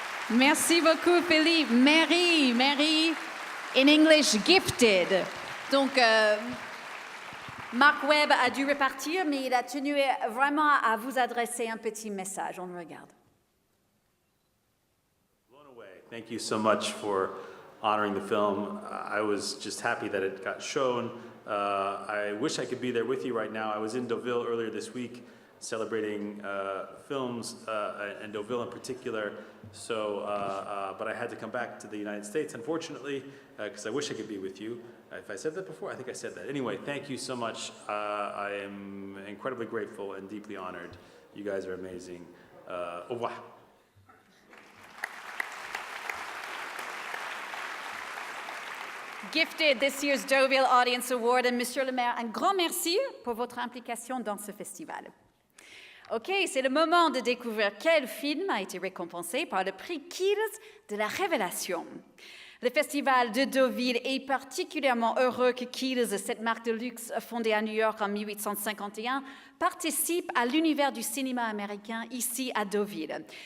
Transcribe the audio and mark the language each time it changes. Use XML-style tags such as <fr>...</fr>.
<fr>Merci beaucoup, Philippe. Mary,</fr> <en>in English, gifted.</en> <fr>Donc, Mark Webb a dû repartir, mais il a tenu vraiment à vous adresser un petit message. On le regarde.</fr> <en>Blown away. Thank you so much for honoring the film. I was just happy that it got shown. I wish I could be there with you right now. I was in Deauville earlier this week celebrating films and Deauville in particular. So, but I had to come back to the United States, unfortunately, because I wish I could be with you. If I said that before, I think I said that. Anyway, thank you so much. I am incredibly grateful and deeply honored. You guys are amazing.</en> <fr>Au revoir.</fr> <en>Gifted this year's Deauville Audience Award.</en> <fr>Et Monsieur le maire, un grand merci pour votre implication dans ce festival. OK, c'est le moment de découvrir quel film a été récompensé par le prix Kills de la Révélation. Le Festival de Deauville est particulièrement heureux que Kills, cette marque de luxe fondée à New York en 1851, participe à l'univers du cinéma américain ici à Deauville.</fr>